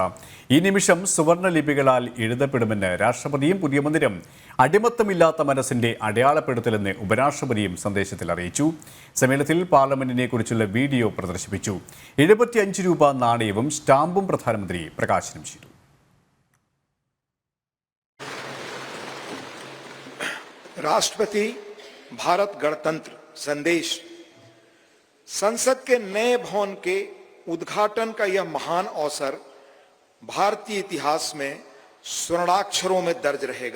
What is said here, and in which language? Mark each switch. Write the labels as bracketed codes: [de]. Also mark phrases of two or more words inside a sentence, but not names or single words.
[ml] ഈ നിമിഷം സുവർണ ലിപികളാൽ എഴുതപ്പെടുമെന്ന് രാഷ്ട്രപതിയും പുതിയ മന്ദിരം അടിമത്തമില്ലാത്ത മനസ്സിന്റെ അടയാളപ്പെടുത്തലെന്ന് ഉപരാഷ്ട്രപതിയും സന്ദേശത്തിൽ അറിയിച്ചു. സമ്മേളനത്തിൽ പാർലമെന്റിനെ കുറിച്ചുള്ള വീഡിയോ പ്രദർശിപ്പിച്ചു. 75 രൂപ നാണയവും സ്റ്റാമ്പും പ്രധാനമന്ത്രി പ്രകാശനം ചെയ്തു. [hi] राष्ट्रपति भारत गणतंत्र संदेश। संसद के नए भवन के उद्घाटन का यह महान अवसर भारतीय इतिहास में स्वर्णाक्षरों में दर्ज रहेगा।